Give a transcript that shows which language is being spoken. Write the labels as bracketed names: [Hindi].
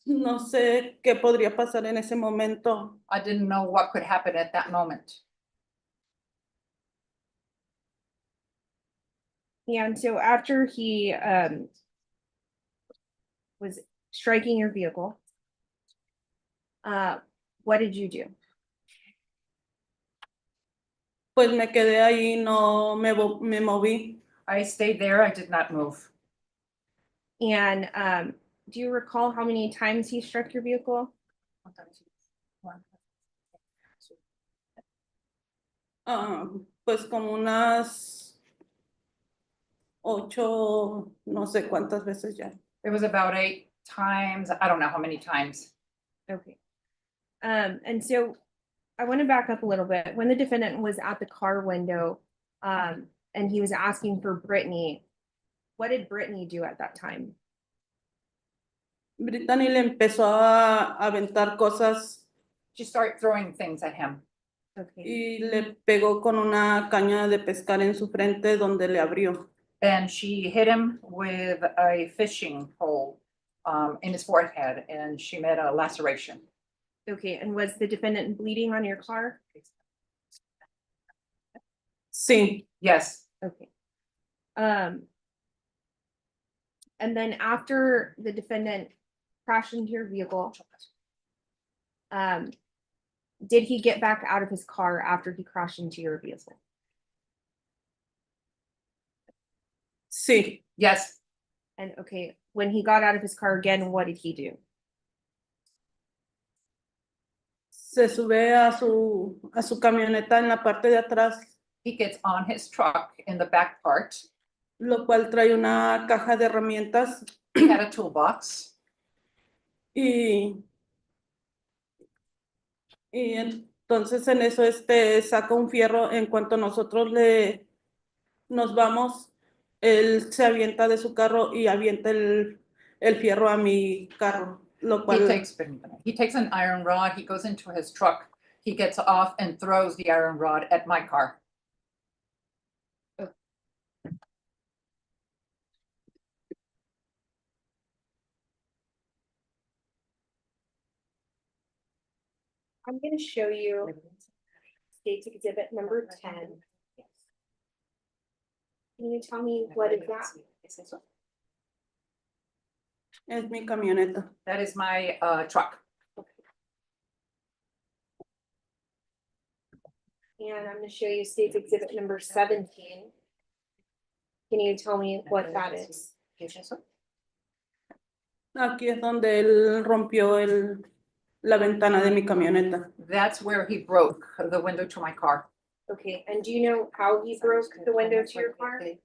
[Spanish] no sé qué podría pasar en ese momento. [English] I didn't know what could happen at that moment. And so after he was striking your vehicle, what did you do? [Spanish] Pues me quedé ahí, no me moví. [English] I stayed there, I did not move. And do you recall how many times he struck your vehicle? [Spanish] Pues como unas 8, no sé cuántas veces ya. [English] It was about 8 times, I don't know how many times. Okay. And so I want to back up a little bit. When the defendant was at the car window, and he was asking for Britney, what did Britney do at that time? [Spanish] Brittany le empezó a aventar cosas [English] She started throwing things at him Okay, [Spanish] y le pegó con una caña de pescar en su frente donde le abrió. [English] and she hit him with a fishing pole in his forehead, and she made a laceration. okay, and was the defendant bleeding on your car? [Spanish] Sí, [English] Yes, Okay. And then after the defendant crashed into your vehicle, did he get back out of his car after he crashed into your vehicle? [Spanish] sí. [English] yes. And okay, when he got out of his car again, what did he do? [Spanish] Se sube a su camioneta en la parte de atrás, [English] He gets on his truck in the back part. [Spanish] lo cual trae una caja de herramientas [English] He had a toolbox. [Spanish] y entonces en eso saca un fierro. En cuanto nosotros nos vamos, él se avienta de su carro y avienta el fierro a mi carro, lo [English] He [Spanish] cual [English] takes an iron rod, he goes into his truck, he gets off and throws the iron rod at my car. I'm gonna show you State's Exhibit number 10. Can you tell me what is that? [Spanish] es mi camioneta. [English] That is my truck. And I'm gonna show you State's Exhibit number 17. Can you tell me what that is? [Spanish] Aquí es donde él rompió la ventana de mi camioneta. [English] That's where he broke the window to my car. Okay, and do you know how he broke the window to your car?